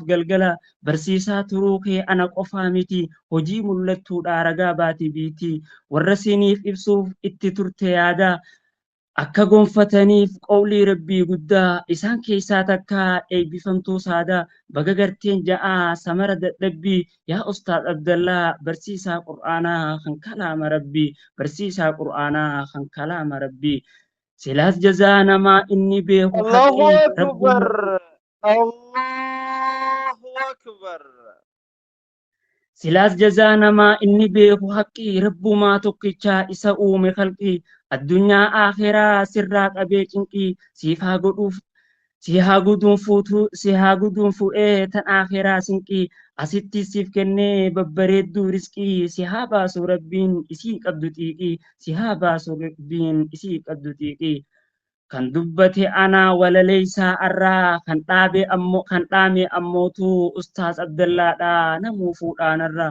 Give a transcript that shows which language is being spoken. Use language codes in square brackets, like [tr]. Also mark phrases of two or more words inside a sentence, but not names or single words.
[om] galgala barsiisaa turuu kee ana qofaa miti hojii mul'attuudha ragaa baati biitii warra siiniif ibsuuf itti turte yaadaa akka gonfataniif qawlii rabbii guddaa isaan keessaa takka eebbifamtuu saadaa baga garteen ja'aa samara dadhabbii yaa ustaad Abdallaa barsiisaa qur'aanaa kan kalaama rabbii barsiisaa qur'aanaa kan kalaama rabbii silaas jazaa namaa inni beeku [ar] الله [om] haqii [ar] أكبر. [om] rabbuma [ar] الله أكبر. [om] silaas jazaa namaa inni beeku haqqii rabbumaa tokkichaa isa uume khalqii addunyaa akhiraa sirraa qabee cinqii si haa guduun fuudhee tan akhiraa sinqii asitti siif kennee babbareedduu risqii si haa baasu rabbiin isii qabdu xiiqii si haa baasu rabbiin isii qabdu xiiqii kan dubbate anaa walaleessaa arraa kan dhaame ammootu ustaas Abdallaadhaa namuu fuudhaanarraa.